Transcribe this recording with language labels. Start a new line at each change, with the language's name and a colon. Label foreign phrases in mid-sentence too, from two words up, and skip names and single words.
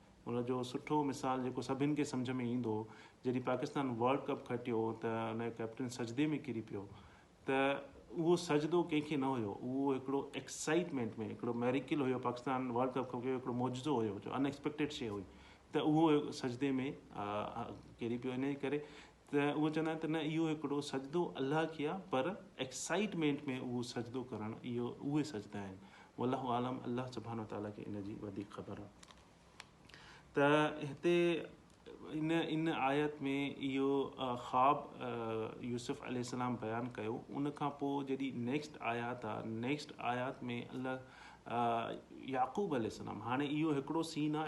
Sindhi: उनजो सुठो मिसाल जेको सभिनि खे सम्झ में ईंदो, जॾहिं पाकिस्तान
English: world cup
Sindhi: खटियो त उन कैप्टन सजदे में किरी पियो, त उहो सजदो कंहिंखे न हुयो, उहो हिकिड़ो एक्साइटमेंट में हिकिड़ो मैरिकल हुयो। पाकिस्तान
English: world cup
Sindhi: खटियो, हिकिड़ो मौजो हुयो, जो अनएक्सपेक्टेड शइ हुई, त उहो सजदे में किरी पियो। इन जे करे त उहो चवंदा आहिनि त न, इहो हिकिड़ो सजदो अल्लाह खे आहे, पर एक्साइटमेंट में उहो सजदो करणु, इहो उहे सजदा आहिनि।
Arabic: والله أعلم, الله سبحانه وتعالى
Sindhi: खे इन जी वधीक ख़बर आहे। त हिते इन आयत में इहो ख़्वाब यूसुफ अलैहिस्सलाम बयानु कयो। उन खां पोइ जॾहिं नेक्स्ट आयात आहे, नेक्स्ट आयात में अल्लाह याक़ूब अलैहिस्सलाम, हाणे इहो हिकिड़ो सीन आहे।